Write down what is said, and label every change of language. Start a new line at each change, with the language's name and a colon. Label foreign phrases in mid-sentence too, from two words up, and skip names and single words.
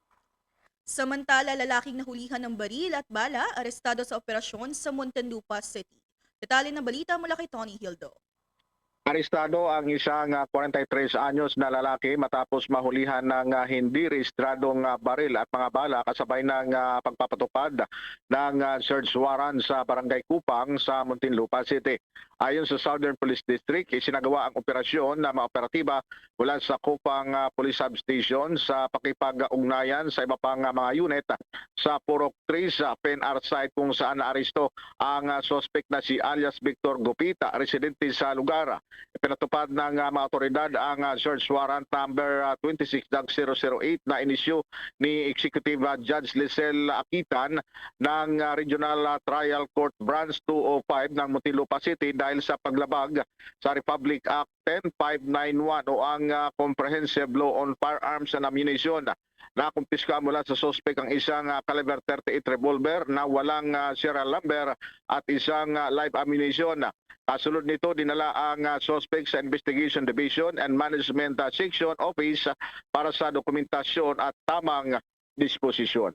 Filipino: Samantala, lalaking nahulihan ng baril at bala, arestado sa operasyon sa Muntinlupa City. Detalye ng balita mula kay Tony Hildo. Arestado ang isang 43 anyos na lalaki matapos mahulihan ng hindi rehistradong baril at mga bala kasabay ng pagpapatupad ng search warrant sa Barangay Kupang sa Muntinlupa City. Ayon sa Southern Police District, isinagawa ang operasyon na mga operatiba mula sa Kupang Police Substation sa pakipag-ugnayan sa iba pang mga unit sa Purok 3 sa PNR site kung saan naaresto ang suspect na si alias Victor Gupita, residente sa lugar. Pinatupad ng mga otoridad ang search warrant number 26-008 na inisyu ni Executive Judge Lisel Akitan ng Regional Trial Court Branch 205 ng Muntinlupa City dahil sa paglabag sa Republic Act 10591 o ang Comprehensive Law on Firearms and Ammunition. Nakumpiska mula sa suspect ang isang caliber 38 revolver na walang serial number at isang live ammunition. Kasunod nito, dinala ang suspect sa Investigation Division and Management Section Office para sa dokumentasyon at tamang disposisyon.